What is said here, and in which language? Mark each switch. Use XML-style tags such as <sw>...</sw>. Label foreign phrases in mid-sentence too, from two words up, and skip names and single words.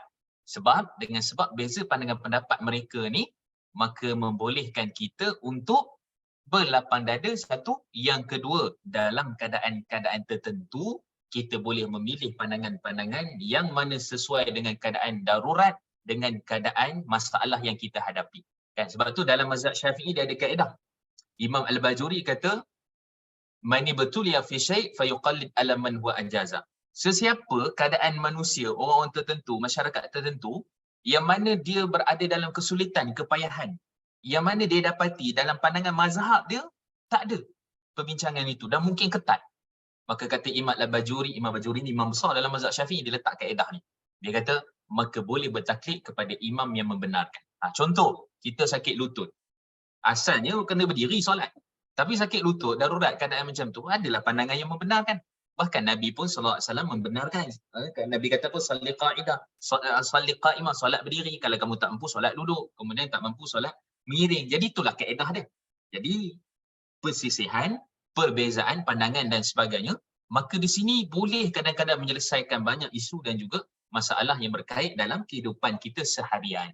<ms>Dengan sebab beza pandangan pendapat mereka ni, maka membolehkan kita untuk berlapang dada satu. Yang kedua, dalam keadaan-keadaan tertentu, kita boleh memilih pandangan-pandangan yang mana sesuai dengan keadaan darurat, dengan keadaan masalah yang kita hadapi. Kan? Sebab tu dalam mazhab Syafi'i dia ada kaedah. Imam Al-Bajuri kata,</ms> <ar>"Mani betulia fi syai' fayuqallid ala man huwa ajaza."</ar> <ms>Sesiapa keadaan manusia, orang tertentu, masyarakat tertentu, yang mana dia berada dalam kesulitan, kepayahan, yang mana dia dapati dalam pandangan mazhab dia tak ada perbincangan itu dan mungkin ketat. Maka kata Imam Al-Bajuri, Imam Bajuri ni imam besar dalam mazhab Syafi'i, dia letak kaedah ni. Dia kata, maka boleh bertaklid kepada imam yang membenarkan. Contoh, kita sakit lutut. Asalnya kena berdiri solat. Tapi sakit lutut, darurat keadaan macam tu, adalah pandangan yang membenarkan. Bahkan Nabi pun SAW membenarkan. Nabi kata pun,</ms> <ar>salli qa'idah, salli qa'imah,</ar> <ms>solat berdiri. Kalau kamu tak mampu, solat duduk. Kemudian tak mampu, solat miring. Jadi itulah kaedah dia. Jadi, persisihan, perbezaan pandangan dan sebagainya, maka di sini boleh kadang-kadang menyelesaikan banyak isu dan juga masalah yang berkait dalam kehidupan kita seharian.</ms>